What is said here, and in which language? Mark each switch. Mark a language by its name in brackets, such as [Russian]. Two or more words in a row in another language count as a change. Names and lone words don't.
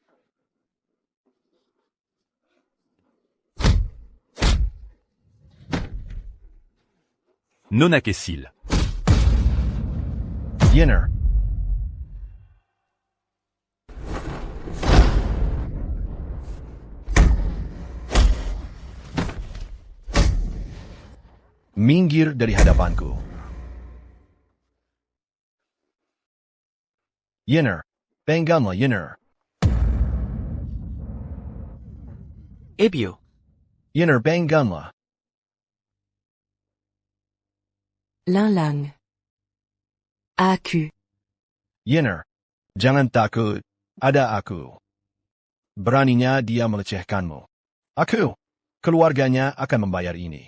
[Indonesian] Nona Kessil. Yenner. Minggir dari hadapanku. Yenner. Bangganlah Yenner. Ebio. Yenner bangganlah. Lang. Aku. Yenner. Jangan takut. Ada aku. Beraninya dia melecehkanmu. Aku. Keluarganya akan membayar ini.